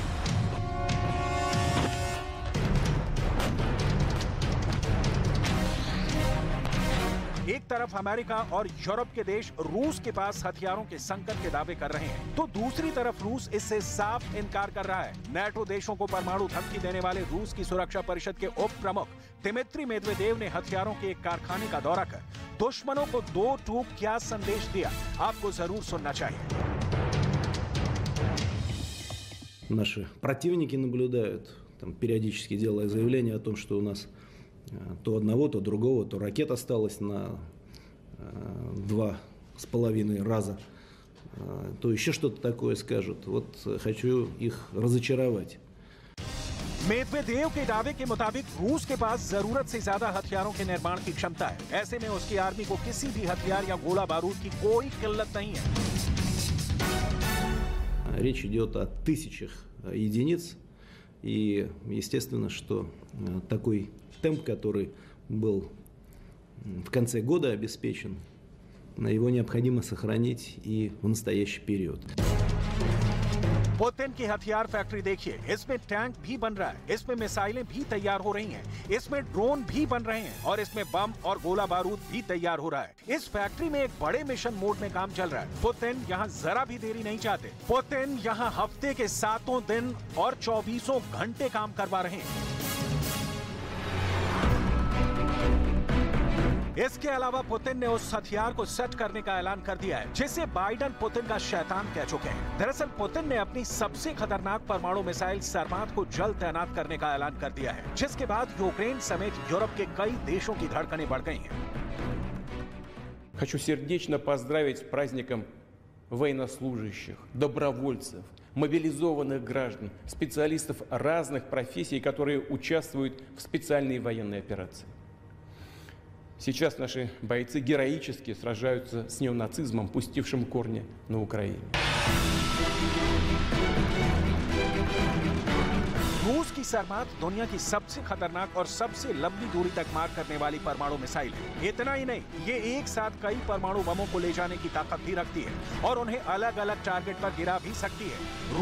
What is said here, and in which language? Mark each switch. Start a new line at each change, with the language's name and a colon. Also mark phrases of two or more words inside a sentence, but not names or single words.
Hindi: एक तरफ अमेरिका और यूरोप के देश रूस के पास हथियारों के संकट के दावे कर रहे हैं, तो दूसरी तरफ रूस इससे साफ इनकार कर रहा है। नाटो देशों को परमाणु धमकी देने वाले रूस की सुरक्षा परिषद के उप प्रमुख दिमित्री मेदवेदेव ने हथियारों के एक कारखाने का दौरा कर दुश्मनों को 2 टूक क्या संदेश दिया, आपको जरूर सुनना चाहिए।
Russian: Наши противники наблюдают, там периодически делая заявления о том, что у нас то одного, то другого, то ракет осталось на 2,5 раза, то еще что-то такое скажут. Вот хочу их разочаровать.
Hindi: मेदवेदेव के दावे के मुताबिक रूस के पास जरूरत से ज्यादा हथियारों के निर्माण की क्षमता है। ऐसे में उसकी आर्मी को किसी भी हथियार या गोला बारूद की कोई किल्लत नहीं है।
Russian: Речь идет о тысячах единиц, и естественно, что такой темп, который был в конце года обеспечен, его необходимо сохранить и в настоящий период.
Hindi: पुतिन की हथियार फैक्ट्री देखिए, इसमें टैंक भी बन रहा है, इसमें मिसाइलें भी तैयार हो रही हैं, इसमें ड्रोन भी बन रहे हैं और इसमें बम और गोला बारूद भी तैयार हो रहा है। इस फैक्ट्री में एक बड़े मिशन मोड में काम चल रहा है। पुतिन यहाँ जरा भी देरी नहीं चाहते। पुतिन यहाँ हफ्ते के 7 दिन और 24 घंटे काम करवा रहे हैं। इसके अलावा पुतिन ने उस हथियार को सेट करने का ऐलान कर दिया है जिसे बाइडेन पुतिन का शैतान कह चुके हैं। दरअसल पुतिन ने अपनी सबसे खतरनाक परमाणु मिसाइल सरमात को जल्द तैनात करने का ऐलान कर दिया है, जिसके बाद यूक्रेन समेत यूरोप के कई देशों की धड़कनें बढ़ गई हैं।
Russian: Хочу сердечно поздравить с праздником военнослужащих, добровольцев, мобилизованных граждан, специалистов разных профессий, которые участвуют в специальной военной операции. Сейчас наши бойцы героически сражаются с неонацизмом, пустившим корни на Украине.
Hindi: रूस की सरमात दुनिया की सबसे खतरनाक और सबसे लंबी दूरी तक मार करने वाली परमाणु मिसाइल है। इतना ही नहीं, ये एक साथ कई परमाणु बमों को ले जाने की ताकत भी रखती है और उन्हें अलग अलग टारगेट पर गिरा भी सकती है।